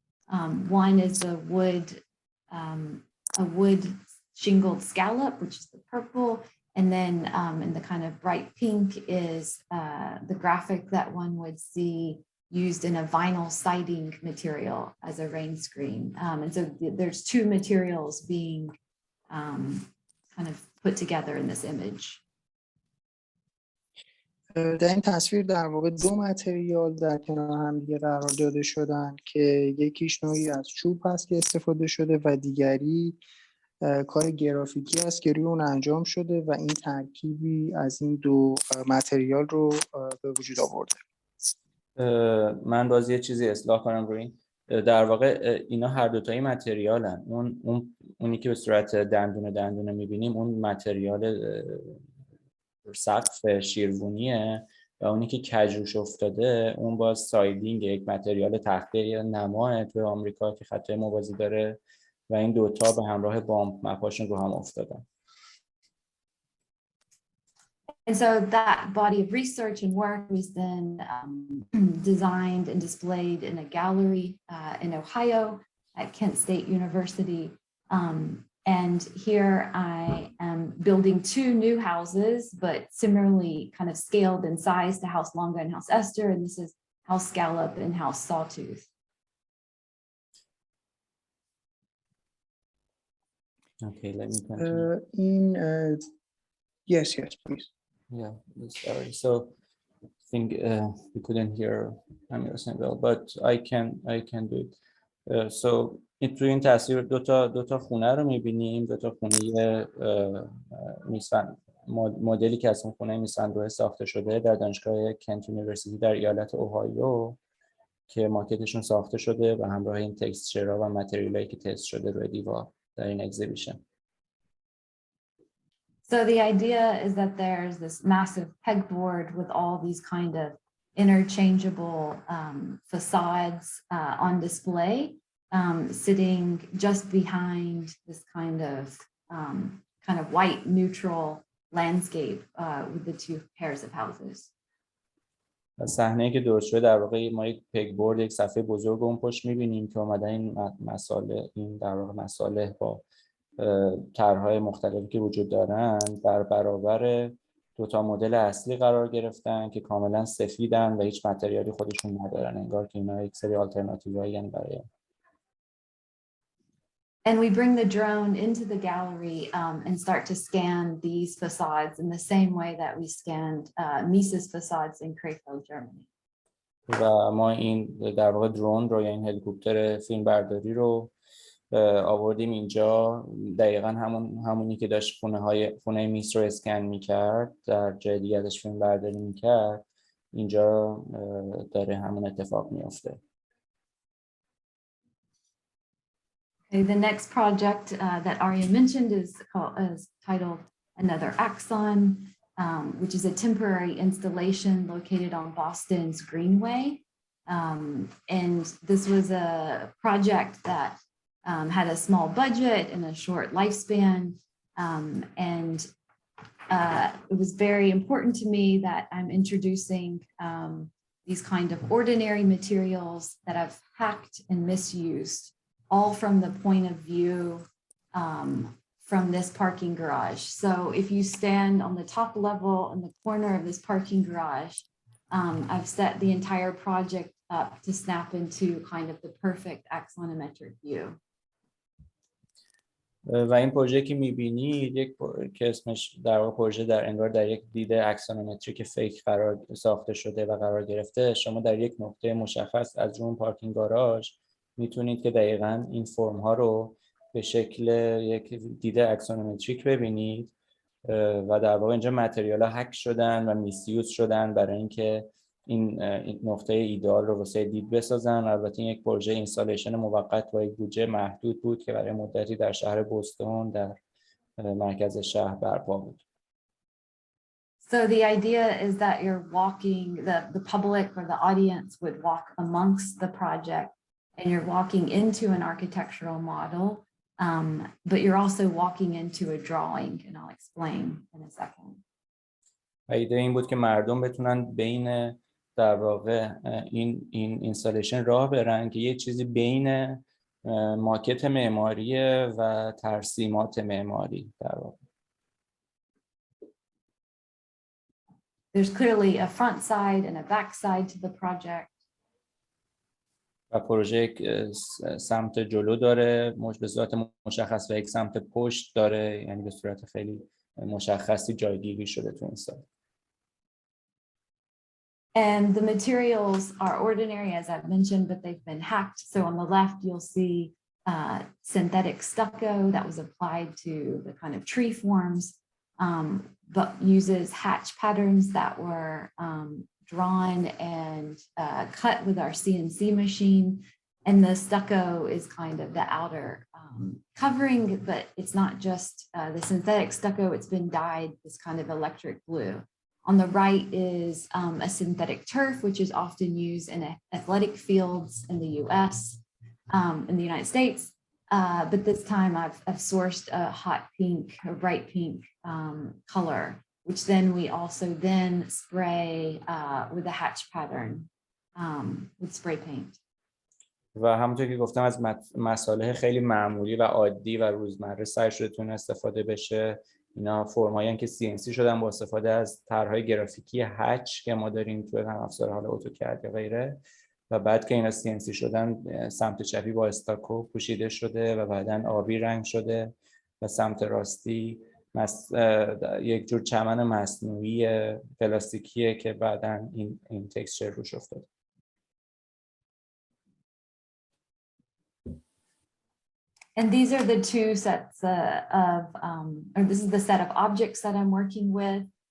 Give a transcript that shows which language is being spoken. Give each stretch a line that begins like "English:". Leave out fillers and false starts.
English: One is the a wood shingled scallop, which is the purple, and then in the kind of bright pink is the graphic that one would see used in a vinyl siding material as a rain screen. And so there's two materials being kind of put together in this image.
Persian: در این تصویر در واقع دو متریال در کنار هم دیگه قرار داده شدن که یکیش نوعی از چوب هست که استفاده شده و دیگری کار گرافیکی است که روی اون انجام شده و این ترکیبی از این دو متریال رو به وجود آورده. من باز یه چیزی اصلاح کنم روی این. در واقع اینا هر دوتایی متریالن. اونی که به صورت دندونه میبینیم اون متریال سقف شیروونیه و اونی که کجروش افتاده اون باز سایدینگ، یک متریال تخته نماه توی آمریکا که خطای موازی داره و این دوتا به همراه بامب مپاشون رو هم افتادن.
English: And so that body of research and work was then designed and displayed in a gallery in Ohio at Kent State University. And here I am building two new houses, but similarly kind of scaled in size to House Longa and House Esther. And this is House Scallop and House Sawtooth. Okay, let me continue. Yes, please. Yeah, sorry. So I think we couldn't hear Amir well, but I can do it.
Persian: So توی این تصویر دو تا خونه رو می‌بینیم، دو تا خونه میسن مدلی که از اون خونه میسن ساخته شده در دانشگاه کنت یونیورسیتی در ایالت اوهایو که ماکتشون ساخته شده و همراه این تکسچرها و متریالایی که تست شده روی دیوار در این اگزیبیشن.
English: So the idea is that there's this massive pegboard with all these kind of interchangeable facades on display, sitting just behind this kind of white neutral landscape with the two pairs of houses.
Persian: صحنه‌ای که درست شده در واقع ما یک پگبورد، یک صفحه بزرگ اون پشت می‌بینیم که اومدن این در واقع مصالح با طرح‌های مختلفی که وجود دارن در برابر دو تا مدل اصلی قرار گرفتن که کاملا سفیدن و هیچ متریالی خودشون ندارن، انگار که اینا یک سری آلترناتیوهایی یعنی برای
English: And we bring the drone into the gallery and start to scan these facades in the same way that we scanned Mises facades in Krefeld, Germany.
Persian: و ما این در واقع درون رو یا این هلیکوپتر فیلم برداری رو آوردیم اینجا، دقیقاً همونی که داشت خونه میس رو اسکن میکرد در جای دیگه ازش فیلم برداری میکرد، اینجا داره همون اتفاق میفته.
English: The next project that Arya mentioned is titled Another Axon, which is a temporary installation located on Boston's Greenway. And this was a project that had a small budget and a short lifespan. And it was very important to me that I'm introducing these kind of ordinary materials that I've hacked and misused, all from the point of view from this parking garage. So if you stand on the top level in the corner of this parking garage, I've set the entire project up to snap into kind of the perfect axonometric view.
Persian: و این پروژه که می‌بینید یک که اسمش در واقع پروژه در انگار در یک دید اکسونومتریک فیک قرار ساخته شده و قرار گرفته، شما در یک نقطه مشخص از اون پارکینگ گاراژ میتونید که دقیقاً این فرم ها رو به شکل یک دید اکسونومتریک ببینید و در واقع اینجا متریال ها هک شدن و میسیوز شدن برای اینکه این نقطه ایدئال رو واسه دید بسازن. البته این یک پروژه اینستالیشن موقت با یک بودجه محدود بود که برای مدتی در شهر بوستون در مرکز شهر برپا بود.
English: So the idea is that you're walking, the public or the audience would walk amongst the project and you're walking into an architectural model, but you're also walking into a drawing, and I'll explain in a second.
Persian: ایده این بود که مردم بتونن بین در واقع این اینستالیشن راه برن که یه چیزی بین ماکت معماریه و ترسیمات معماری در واقع.
English: There's clearly a front side and a back side to the project.
Persian: و پروژه یک سمت جلو داره به صورت مشخص و یک سمت پشت داره، یعنی به صورت خیلی مشخصی جایگیری شده تو این سایت.
English: And the materials are ordinary, as I've mentioned, but they've been hacked. So on the left, you'll see synthetic stucco that was applied to the kind of tree forms, but uses hatch patterns that were drawn and cut with our CNC machine. And the stucco is kind of the outer covering, but it's not just the synthetic stucco, it's been dyed this kind of electric blue. On the right is a synthetic turf, which is often used in athletic fields in the US, in the United States. But this time I've sourced a hot pink, a bright pink color, which then we also then spray with a hatch pattern with spray paint.
Persian: و همونطور که گفتم از مصالح خیلی معمولی و عادی و روزمره سعی شده تون استفاده بشه. اینا فرمایی که CNC شدن با استفاده از طرح‌های گرافیکی هچ که ما داریم توی نرم افزار حالا اتوکد یا غیره، و بعد که اینا CNC شدن سمت چپی با استاکو پوشیده شده و بعداً آبی رنگ شده و سمت راستی یک جور چمن مصنوعی پلاستیکیه که بعداً این تکسچر روش افتاده.
English: And these are the two sets or this is the set of objects that I'm working with.